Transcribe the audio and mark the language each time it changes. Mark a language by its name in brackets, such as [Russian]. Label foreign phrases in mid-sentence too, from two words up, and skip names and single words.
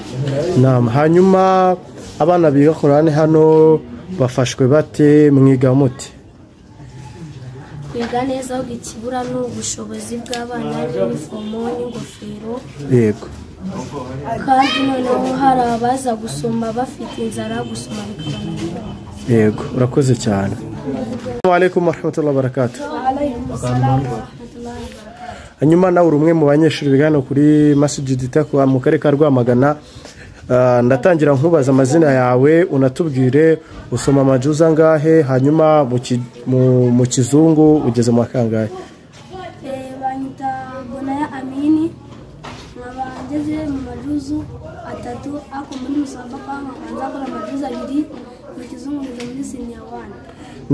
[Kinyarwanda] Naam, hanyuma abana biga Korani hano bafashwe bate, mwiga muti? Kwiga neza aho ikibura n'ubushobozi bw'abana n'inifomo n'ingofero. Yego. Kandi noneho hari abaza gusoma bafite inzara, gusoma bikabananira. Yego, urakoze cyane. [Arabic] السلام عليكم ورحمة الله وبركاته. وعليكم السلام ورحمة الله وبركاته. [Kinyarwanda] Hanyuma nawe uri umwe mu banyeshuri bigana kuri Masjid Taqwa mu karere ka Rwamagana. Ndatangira nkubaza amazina yawe, unatubwire usoma amajuza ngahe, hanyuma mu kizungu ugeze mu kangahe? Banyita Bonaya Amini, ngabangeze mu majuzu 3, ako muri musabaka nkabanza gukora amajuzu 2, mu kizungu ngeze muri senior 1.